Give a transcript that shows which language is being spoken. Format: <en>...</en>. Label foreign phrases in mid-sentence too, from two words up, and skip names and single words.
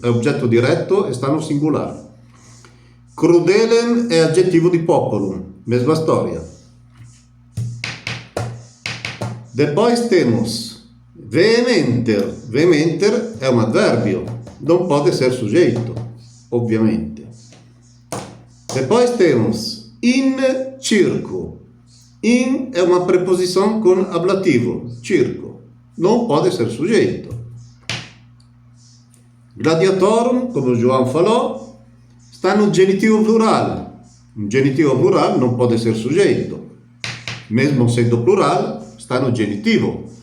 <pt>É objeto direto, está no singular. Crudelem é adjetivo de populum. Mesma história. Depois temos vehementer. Vehementer é um advérbio. Não pode ser sujeito, obviamente. Depois temos</pt> <la>in circo.</la> <pt>In é uma preposição com ablativo. Circo. Não pode ser sujeito. Gladiatorum, como o João falou, está no genitivo plural. Um genitivo plural não pode ser sujeito. Mesmo sendo plural, está no genitivo.</pt>